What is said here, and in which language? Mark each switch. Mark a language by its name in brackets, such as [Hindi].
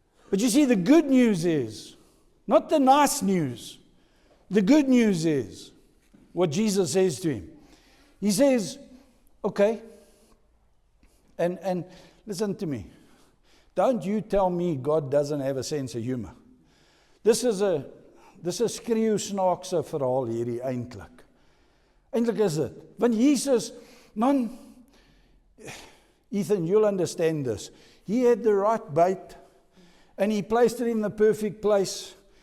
[English] But you see, the good news is, not the nice news, the good news is what Jesus says to him. He says, okay, and listen to me. Don't you tell me God doesn't have a sense of humor. [Afrikaans] Dis is 'n skreeu snaakse verhaal hierdie eintlik. Eintlik is dit. [English] Want Jesus, man, Ethan, you'll understand this. He had the right bait, and he placed it in the perfect place.